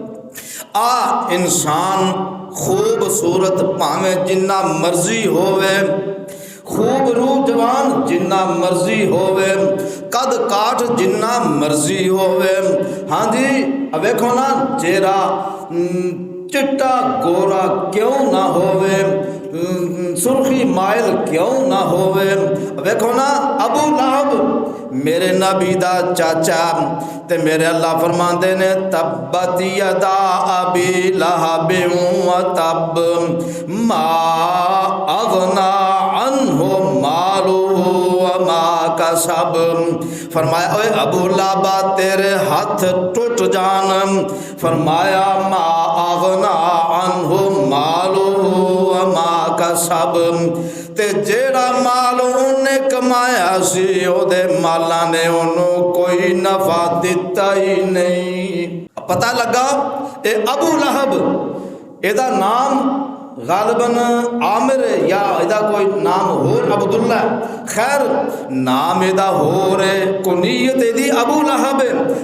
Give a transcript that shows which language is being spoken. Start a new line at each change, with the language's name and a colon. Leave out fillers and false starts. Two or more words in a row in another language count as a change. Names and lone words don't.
Punjabi: آ انسان خوبصورت بھاویں جنا مرضی ہووے، خوب روح جوان جنا مرضی ہووے، قد کاٹھ جنا مرضی ہووے، ہاں جی ویکھو نا چہرہ چٹا گورا کیوں نہ ہووے، سرخی مائل کیوں نہ ہووے. ویکھو نا ابو لہب میرے نبی دا چاچا، تے میرے اللہ فرماتے نے
Arabic: تبت يدا أبي لهب وتب ما أغنى عنه ماله وما كسب.
Punjabi: فرمایا اوئے ابو لہب تیرے ہاتھ ٹٹ جان. فرمایا
Arabic: ما أغنى عنه ماله وما كسب,
Punjabi: تے جیہڑا مال اونہے کمایا سی اوہدے مالاں نے اونہاں نے کوئی نفع دتا ہی نہیں. پتا لگا یہ ابو لہب، ایہدا ناں غالباً عامر یا ایہدا کوئی ناں ہور عبداللہ، خیر ناں ایہدا ہور ہے، کنیت ایہدی ابو لہب ہے.